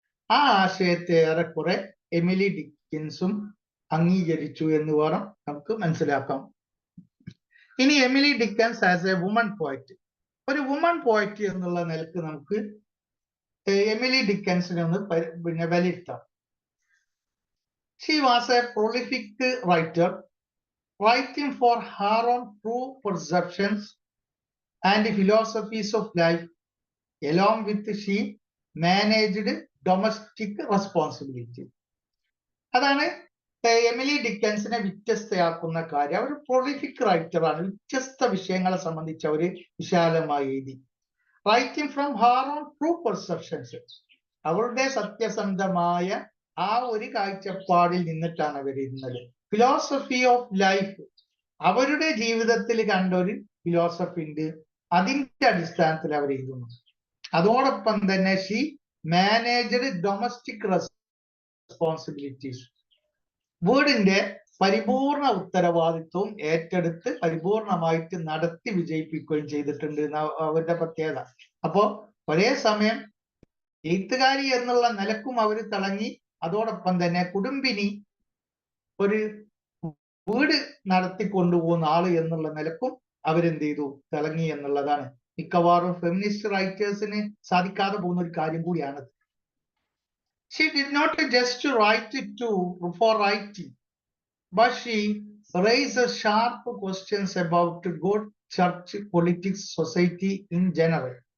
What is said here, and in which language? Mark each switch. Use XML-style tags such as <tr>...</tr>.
<ml>ആ ആശയത്തെ ഏറെക്കുറെ എമിലി ഡിക്കിൻസും അംഗീകരിച്ചു എന്ന് വേണം നമുക്ക് മനസ്സിലാക്കാം. ഇനി Emily Dickens</ml> <en>as a woman poet,</en> <ml>ഒരു വുമൺ പോയറ്റ് എന്നുള്ള നിലക്ക് നമുക്ക് എമിലി ഡിക്കൻസിനെ ഒന്ന് വിലയിരുത്താം.</ml> <en>She was a prolific writer, writing for her own true perceptions and philosophies of life. Along with she managed domestic responsibility.</en> <ml>അതാണ് എമിലി ഡിക്കൻസിനെ വ്യത്യസ്തയാക്കുന്ന കാര്യം. അവർ പ്രൊളിഫിക് റൈറ്ററാണ്, വ്യത്യസ്ത വിഷയങ്ങളെ സംബന്ധിച്ച് അവർ വിശാലമായി എഴുതി.</ml> <en>writing from her own true perceptions,</en> <ml>അവരുടെ സത്യസന്ധമായ ആ ഒരു കാഴ്ചപ്പാടിൽ നിന്നിട്ടാണ് അവർ എഴുതുന്നത്.</ml> <en>philosophy of life,</en> <ml>അവരുടെ ജീവിതത്തിൽ കണ്ട ഒരു ഫിലോസഫി ഉണ്ട്, അതിന്റെ അടിസ്ഥാനത്തിൽ അവർ എഴുതുന്നു. അതോടൊപ്പം തന്നെ</ml> <en>she managed domestic responsibilities,</en> <ml>വീടിന്റെ പരിപൂർണ ഉത്തരവാദിത്വവും ഏറ്റെടുത്ത് പരിപൂർണമായിട്ട് നടത്തി വിജയിപ്പിക്കുകയും ചെയ്തിട്ടുണ്ട് അവരുടെ പ്രത്യേകത. അപ്പോ ഒരേ സമയം എഴുത്തുകാരി എന്നുള്ള നിലക്കും അവർ തിളങ്ങി, അതോടൊപ്പം തന്നെ കുടുംബിനി, ഒരു വീട് നടത്തിക്കൊണ്ടുപോകുന്ന ആള് എന്നുള്ള നിലക്കും അവരെന്ത് ചെയ്തു, തിളങ്ങി എന്നുള്ളതാണ് മിക്കവാറും ഫെമിനിസ്റ്റ് റൈറ്റേഴ്സിന് സാധിക്കാതെ പോകുന്ന ഒരു കാര്യം കൂടിയാണ്.</ml> <en>She did not just write for writing, but she raised sharp questions about God, church, politics, society in general.</en>